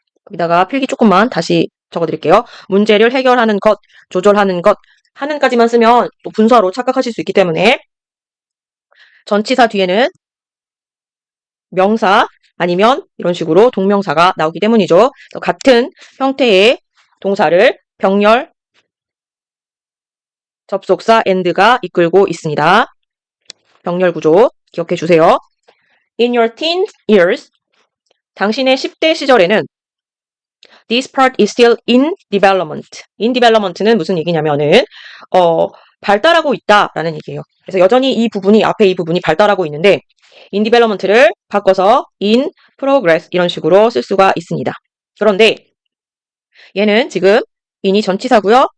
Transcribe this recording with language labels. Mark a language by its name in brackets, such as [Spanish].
[Korean] 여기다가 필기 조금만 다시 적어드릴게요. 문제를 해결하는 것, 조절하는 것, 하는까지만 쓰면 또 분사로 착각하실 수 있기 때문에 전치사 뒤에는 명사 아니면 이런 식으로 동명사가 나오기 때문이죠. 같은 형태의 동사를 병렬, 접속사 and가 이끌고 있습니다. 병렬 구조 기억해 주세요. [English] In your teen years, [Korean] 당신의 10대 시절에는 [English] this part is still in development. [Korean] in development는 무슨 얘기냐면은 발달하고 있다라는 얘기예요. 그래서 여전히 앞에 이 부분이 발달하고 있는데 in development를 바꿔서 in progress 이런 식으로 쓸 수가 있습니다. 그런데 얘는 지금 in이 전치사고요.